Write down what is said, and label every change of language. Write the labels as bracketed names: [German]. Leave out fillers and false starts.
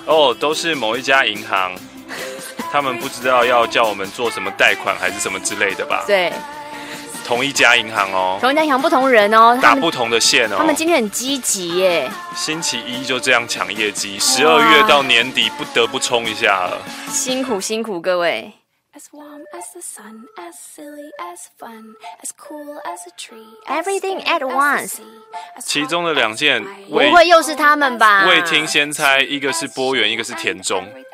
[Chinese] 哦，都是某一家银行，他们不知道要叫我们做什么贷款还是什么之类的吧。对，同一家银行哦，同一家银行不同人哦，打不同的线哦。他们今天很积极耶，星期一就这样抢业绩，十二月到年底不得不冲一下了，辛苦辛苦各位。 [English] As warm as the sun, as silly as fun, as cool as a tree, everything at once. [Chinese] 其中的两件，不会又是他们吧？未听先猜，一个是波源，一个是田中。